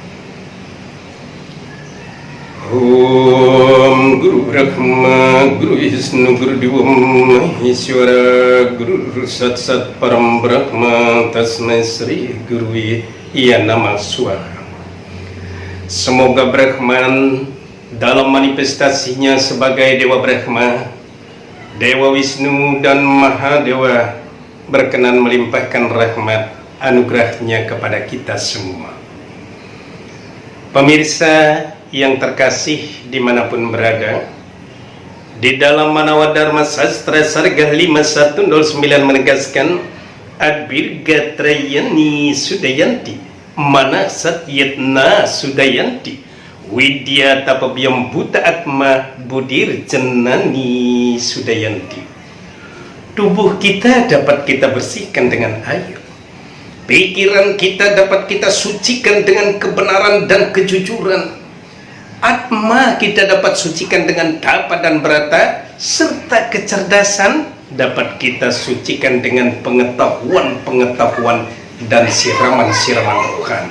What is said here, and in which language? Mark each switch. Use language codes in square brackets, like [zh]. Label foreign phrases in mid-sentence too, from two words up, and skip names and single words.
[sa] Om Guru Brahma, Guru Vishnu, Guru Dewa Maheshwara, Guru Sat Sat Param Brahma, Tasmai Sri Guru Iya Nama Swaha. [id] Semoga Brahman dalam manifestasinya sebagai Dewa Brahma, Dewa Wisnu dan Mahadewa berkenan melimpahkan rahmat anugerahnya kepada kita semua. Pemirsa yang terkasih dimanapun berada, di dalam Manawa Dharma Sastra Sarga 5109 menegaskan [sa] Adbirga Trayani Sudayanti Mana Satyatna Sudayanti Widya Tapabhyam Buta Atma Budir Jenani Sudayanti. [id] Tubuh kita dapat kita bersihkan dengan air, pikiran kita dapat kita sucikan dengan kebenaran dan kejujuran, Atma kita dapat sucikan dengan tapa dan berata, serta kecerdasan dapat kita sucikan dengan pengetahuan-pengetahuan dan siraman-siraman rohani.